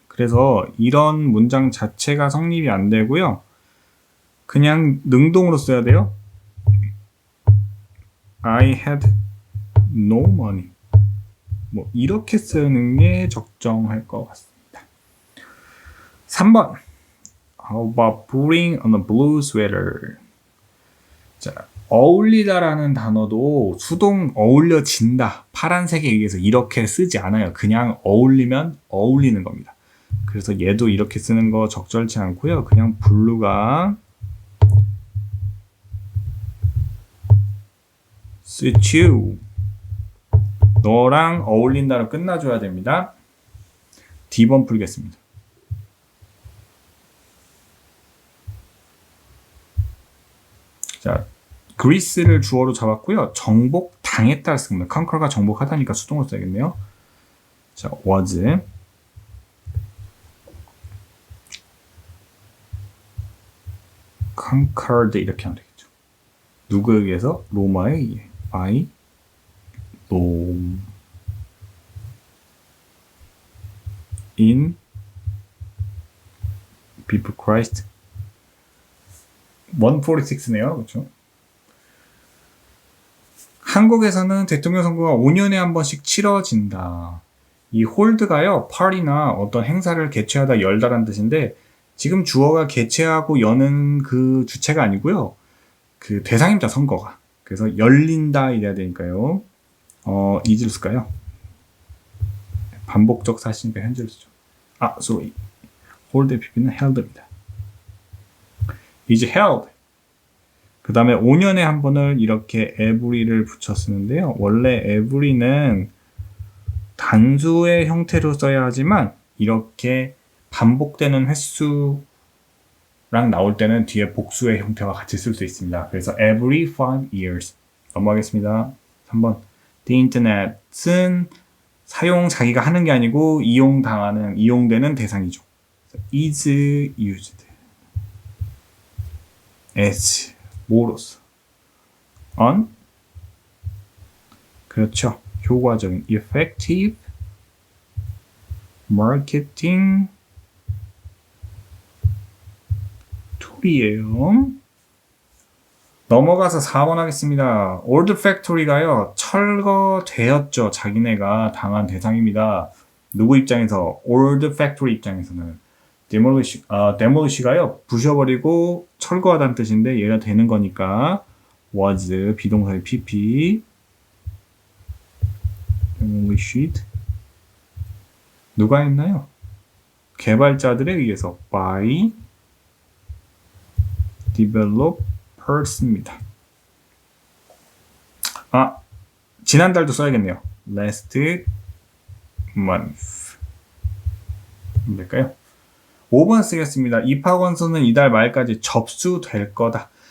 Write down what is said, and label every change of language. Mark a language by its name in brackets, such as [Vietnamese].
[Korean] 그래서 이런 문장 자체가 성립이 안 되고요. 그냥 능동으로 써야 돼요. [English] I had no money. [Korean] 뭐 이렇게 쓰는 게 적정할 것 같습니다. 3번. [English] How about putting on a blue sweater? [Korean] 자, 어울리다라는 단어도 수동 어울려진다. 파란색에 의해서 이렇게 쓰지 않아요. 그냥 어울리면 어울리는 겁니다. 그래서 얘도 이렇게 쓰는 거 적절치 않고요. 그냥 블루가 suit you. 너랑 어울린다로 끝나줘야 됩니다. D번 풀겠습니다. 자, 그리스를 주어로 잡았고요. 정복 당했다 했습니다. conquer가 정복하다니까 수동으로 써야겠네요. 자, was conquered 이렇게 하면 되겠죠. 누구에 의해서? 로마에 의해. [English] by Rome in before Christ 146 네요. [Korean] 그렇죠? 한국에서는 대통령 선거가 5년에 한 번씩 치러진다. 이 홀드가요, 파티나 어떤 행사를 개최하다 열다란 뜻인데 지금 주어가 개최하고 여는 그 주체가 아니고요. 그 대상입니다, 선거가. 그래서 열린다 이래야 되니까요. 이지로 쓸까요? 반복적 사시니까 현재로 쓰죠. sorry. 홀드 PP는 held입니다. [English] is held. [Korean] 그 다음에 5년에 한 번을 이렇게 every를 붙여 쓰는데요. 원래 every는 단수의 형태로 써야 하지만 이렇게 반복되는 횟수랑 나올 때는 뒤에 복수의 형태와 같이 쓸 수 있습니다. [English] 그래서 every 5 years. [Korean] 넘어가겠습니다. 3번. The internet은 사용 자기가 하는 게 아니고 이용되는 대상이죠. [English] is used as 뭐로서 on 그렇죠. [Korean] 효과적인 effective marketing 툴이에요. 넘어가서 4번 하겠습니다. old factory가요, 철거되었죠. 자기네가 당한 대상입니다. 누구 입장에서? old factory 입장에서는 demolish가요, 부셔버리고 철거하다는 뜻인데 얘가 되는 거니까 was 비동사의 pp demolished 누가 했나요? 개발자들에 의해서 by developers 입니다. 지난달도 써야겠네요. [English] last month 될까요? [Korean] 5번 쓰겠습니다. 입학원서는 이달 말까지 접수될 거다.